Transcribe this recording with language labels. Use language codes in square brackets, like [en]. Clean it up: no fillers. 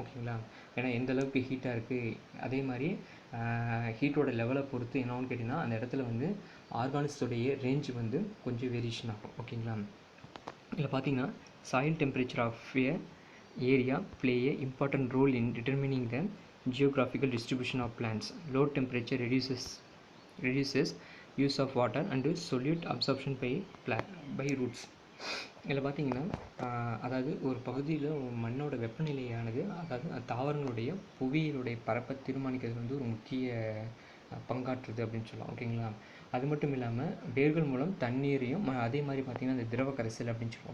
[ta] ஓகேங்களா, ஏன்னா எந்த அளவுக்கு ஹீட்டாக இருக்குது, அதே மாதிரி ஹீட்டோட லெவலை பொறுத்து என்னன்னு கேட்டிங்கன்னா அந்த இடத்துல வந்து ஆர்கானிக்ஸோடைய ரேஞ்சு வந்து கொஞ்சம் வேரியேஷன் ஆகும். ஓகேங்களா, இதில் பார்த்தீங்கன்னா [en] Soil temperature of a area play a important role in determining the geographical distribution of plants. Low temperature reduces use of water and solute absorption by roots. [ta] இதில் பார்த்தீங்கன்னா அதாவது ஒரு பகுதியில் மண்ணோட வெப்பநிலையானது அதாவது தாவரங்களுடைய புவியினுடைய பரப்பை தீர்மானிக்கிறது வந்து ஒரு முக்கிய பங்காற்றுது அப்படின்னு சொல்லலாம். ஓகேங்களா, அது மட்டும் இல்லாமல் வேர்கள் மூலம் தண்ணீரையும் அதே மாதிரி பார்த்திங்கன்னா அந்த திரவ கரைசல் அப்படின்னு சொல்லுவோம்.